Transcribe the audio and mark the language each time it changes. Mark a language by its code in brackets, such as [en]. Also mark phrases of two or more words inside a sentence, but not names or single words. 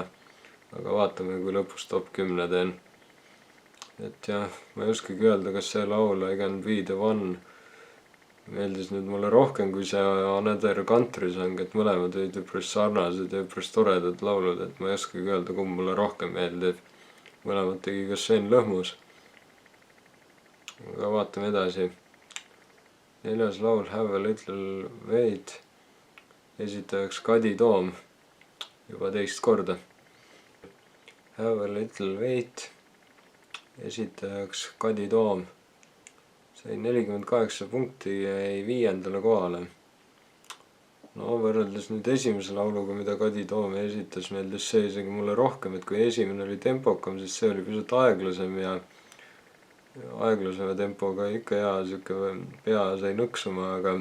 [et] aga vaatame, kui lõpus top 10 teen. et jah, ma ei oskagi öelda, kas see laul I Can Be The One meeldis nüüd mulle rohkem kui see Another Country Song, et mõlemad olid üpris sarnased ja üpris toredad laulud, et ma ei oskagi öelda, kumb mulle rohkem meeldib. mõlemad tegi ka Sven Lõhmus. aga vaatame edasi. 4. laul Have a Little Wait, esitajaks Kadi Toom juba teist korda. Have a little wait, esitajaks Kadi Toom, sai 48 punkti ja jäi 5. kohale. No võrreldes nüüd esimese lauluga, mida Kadi Toom esitas, meeldis see isegi mulle rohkem, et kui esimene oli tempokam, siis see oli pisut aeglasem ja aeglasema tempoga ikka hea, siuke pea sai nõksuma,